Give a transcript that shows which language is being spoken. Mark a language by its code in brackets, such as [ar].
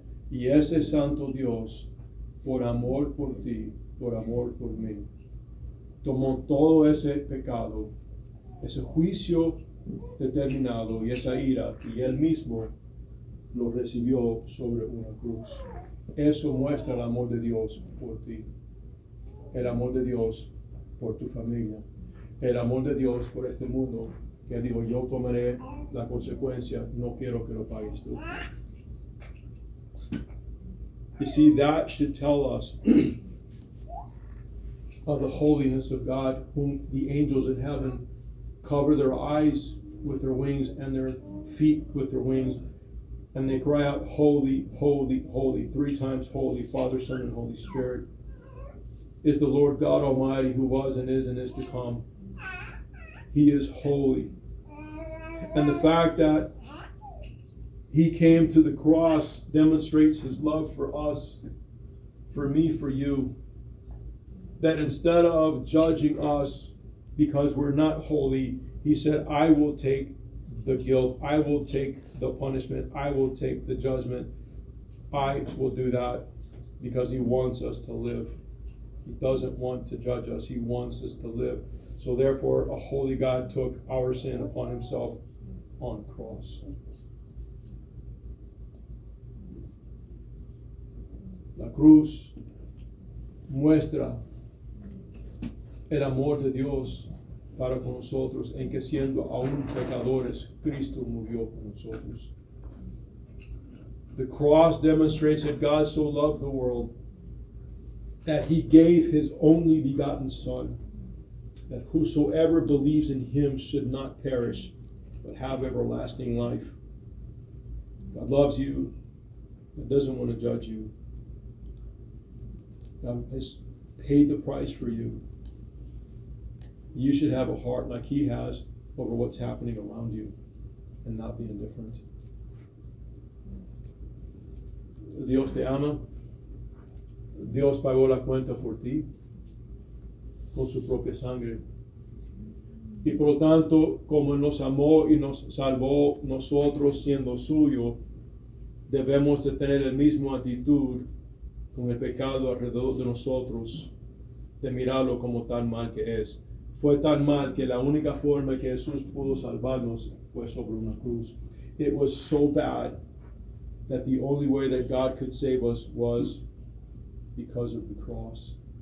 [es] Y ese Santo Dios, por amor por ti, por amor por mí, tomó todo ese pecado, ese juicio determinado y esa ira, y Él mismo lo recibió sobre una cruz. Eso muestra el amor de Dios por ti, el amor de Dios por tu familia, el amor de Dios por este mundo, que dijo: yo tomaré la consecuencia, no quiero que lo pagues tú. [en] You see, that should tell us of the holiness of God, whom the angels in heaven cover their eyes with their wings and their feet with their wings, and they cry out: Holy, holy, holy. 3 times holy, Father, Son, and Holy Spirit, is the Lord God Almighty, who was and is to come. He is holy. And the fact that He came to the cross demonstrates His love for us, for me, for you. That instead of judging us because we're not holy, He said: I will take the guilt, I will take the punishment, I will take the judgment. I will do that because He wants us to live. He doesn't want to judge us, He wants us to live. So therefore, a holy God took our sin upon Himself on the cross. [es] La cruz muestra el amor de Dios para con nosotros, en que siendo aún pecadores, Cristo murió por nosotros. [en] The cross demonstrates that God so loved the world that He gave His only begotten Son, that whosoever believes in Him should not perish, but have everlasting life. God loves you. God doesn't want to judge you. God has paid the price for you. You should have a heart like He has over what's happening around you and not be indifferent. [es] Dios te ama. Dios pagó la cuenta por ti con su propia sangre. Y por lo tanto, como nos amó y nos salvó nosotros siendo suyo, debemos de tener la misma actitud con el pecado alrededor de nosotros, de mirarlo como tan mal que es. Fue tan mal que la única forma que Jesús pudo salvarnos fue sobre una cruz. [en] It was so bad that the only way that God could save us was because of the cross.